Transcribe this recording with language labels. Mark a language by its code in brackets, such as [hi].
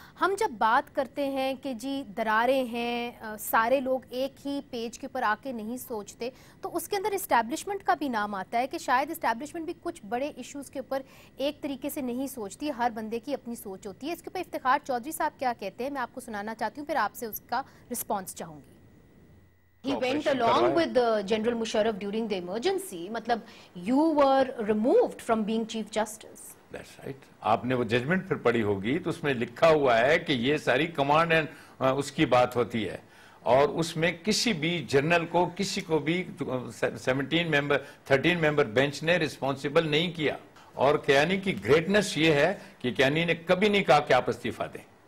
[ur] ہم جب بات کرتے ہیں کہ جی دراریں ہیں، سارے لوگ ایک ہی پیج کے اوپر آ کے نہیں سوچتے، تو اس کے اندر اسٹیبلشمنٹ کا بھی نام آتا ہے کہ شاید اسٹیبلشمنٹ بھی کچھ بڑے ایشوز کے اوپر ایک طریقے سے نہیں سوچتی، ہر بندے کی اپنی سوچ ہوتی ہے. اس کے اوپر افتخار چودھری صاحب کیا کہتے ہیں میں آپ کو سنانا چاہتی ہوں، پھر آپ سے اس کا رسپانس چاہوں گی. [en] He went along with General Musharraf during the emergency. مطلب you were removed from being Chief Justice. That's right. [ur] آپ نے وہ ججمنٹ پھر پڑھی ہوگی تو اس میں لکھا ہوا ہے کہ یہ ساری کمانڈ اینڈ اس کی بات ہوتی ہے، اور اس میں کسی بھی جنرل کو، کسی کو بھی 13 ممبر بینچ نے رسپانسیبل نہیں کیا. اور کیانی کی گریٹنس یہ ہے کہ کیانی نے کبھی نہیں کہا کہ آپ استعفیٰ دیں.